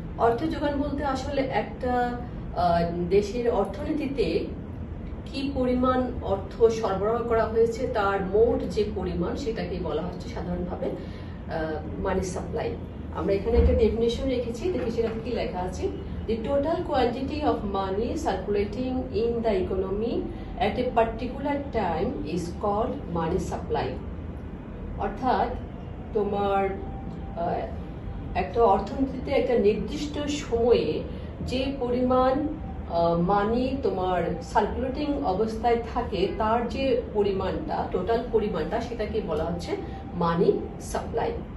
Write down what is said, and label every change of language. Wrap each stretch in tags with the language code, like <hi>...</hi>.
<bn>অর্থের যোগান বলতে আসলে একটা দেশের অর্থনীতিতে কি পরিমাণ অর্থ সরবরাহ করা হয়েছে তার মোট যে পরিমাণ, সেটাকে বলা হচ্ছে সাধারণভাবে মানি সাপ্লাই। আমরা এখানে একটা ডেফিনেশন রেখেছি, দেখি সেটা কি লেখা আছে।</bn> <en>The total quantity of money circulating in the economy at a particular time is called money supply.</en> <bn>অর্থাৎ তোমার একটা অর্থনীতিতে একটা নির্দিষ্ট সময়ে যে পরিমাণ মানি তোমার সার্কুলেটিং অবস্থায় থাকে তার যে পরিমাণটা, টোটাল পরিমাণটা, সেটাকে বলা হচ্ছে মানি সাপ্লাই।</bn>